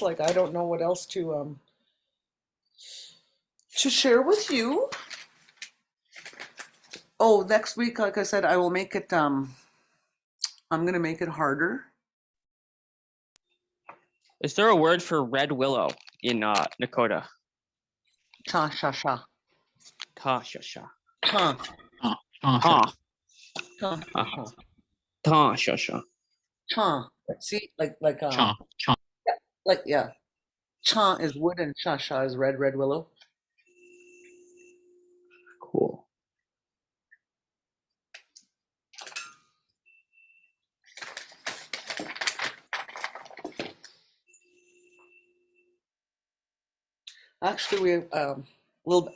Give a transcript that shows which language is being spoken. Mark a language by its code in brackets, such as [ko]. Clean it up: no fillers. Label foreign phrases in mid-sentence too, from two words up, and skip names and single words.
[en] Like I don't know what else to share with you. Oh, next week, like I said, I will make it. I'm gonna make it harder. Is there a word for red willow in Nakoda? [asb] Cha sha sha. Ta sha sha. Cha [en] Oh, [asb] Ta. cha Ta sha sha. cha. See, cha, cha. [en] yeah. Cha is wood and [asb] sha sha [en] is red willow. Cool. Actually, we little.